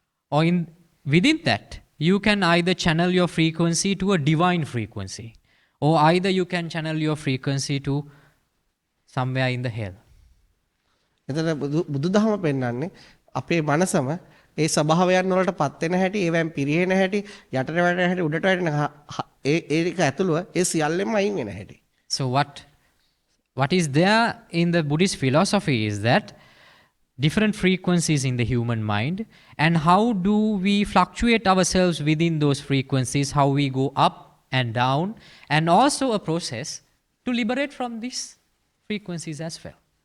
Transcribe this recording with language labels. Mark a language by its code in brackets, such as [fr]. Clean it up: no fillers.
[en] Or within that, you can either channel your frequency to a divine frequency, or either you can channel your frequency to somewhere in the hell. [si] එතන බුදුදහම පෙන්වන්නේ අපේ මනසම ඒ ස්වභාවයන් වලට පත් වෙන හැටි, ඒවෙන් පිරිහෙන හැටි, යටට වැටෙන හැටි, උඩට වැටෙන ඒක ඇතුළුව ඒ සියල්ලෙම අයින් වෙන හැටි. [en] So what is there in the Buddhist philosophy is that different frequencies in the human mind, and how do we fluctuate ourselves within those frequencies, how we go up and down, and also a process to liberate from these frequencies as well.